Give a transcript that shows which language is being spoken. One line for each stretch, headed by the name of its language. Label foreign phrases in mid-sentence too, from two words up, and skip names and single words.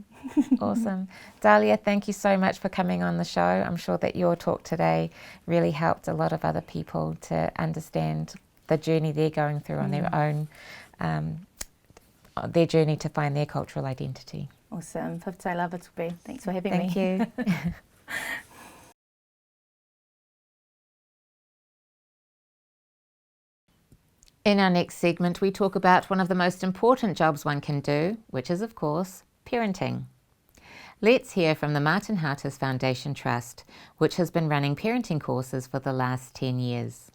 English: Awesome. Dalia, thank you so much for coming on the show. I'm sure that your talk today really helped a lot of other people to understand the journey they're going through on their own, their journey to find their cultural identity. Awesome.
Samoan: Whawhai lava tupe.
English: Thanks for having Thank me. you. In our next segment, we talk about one of the most important jobs one can do, which is, of course, parenting. Let's hear from the Martin Hautus Foundation Trust, which has been running parenting courses for the last 10 years.